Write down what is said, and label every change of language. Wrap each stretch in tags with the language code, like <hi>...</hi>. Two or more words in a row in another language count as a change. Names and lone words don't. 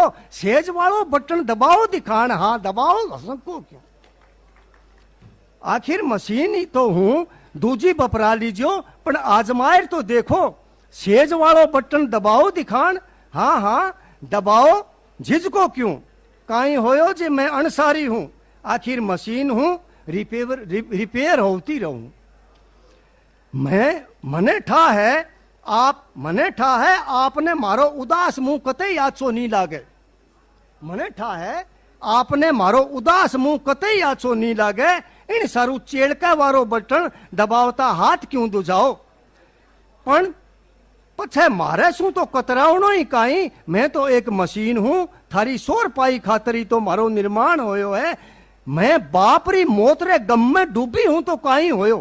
<raj>सेज वालों बटन दबाओ दिखान, हाँ दबाओ, संको क्यों। आखिर मशीन ही तो हूं, दूजी बपरा लीजियो, पण आजमायर तो देखो। सेज वालों बटन दबाओ दिखान, हाँ हाँ दबाओ, झिझको क्यों। काई होयो जे मैं अनसारी हूं, आखिर मशीन हूं, रिपेयर होती रहूं। मने ठा है आपने मारो उदास मूं कतई आछो नहीं लागे. मने ठा है आपने मारो उदास मूं कतई आछो नहीं लागे. एने सारूं चेडका वाळो बटन दबावता हाथ क्यूं दुजाओ. पण पछी मारे शुं तो कतरावणो कांई. मैं तो एक मशीन हूं. थारी 100 पाई खातरी तो मारो निर्माण होयो है. मैं बापरी मोतरे गम में डूबी हूं तो काई होयो.</raj>